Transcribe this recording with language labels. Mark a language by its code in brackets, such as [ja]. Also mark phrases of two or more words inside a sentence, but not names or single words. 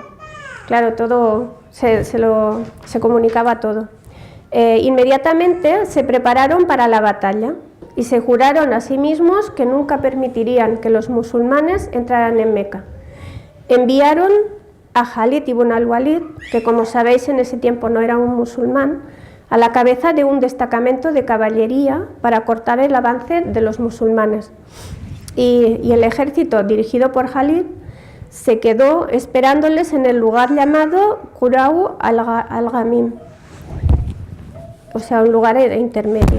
[es] Claro, todo se comunicaba todo. Inmediatamente se prepararon para la batalla y se juraron a sí mismos que nunca permitirían que los musulmanes entraran en Meca. Enviaron a Khalid ibn al-Walid, que como sabéis en ese tiempo no era un musulmán, a la cabeza de un destacamento de caballería para cortar el avance de los musulmanes. Y el ejército dirigido por Khalid se quedó esperándoles en el lugar llamado Qurau al-Ghamim, un lugar intermedio.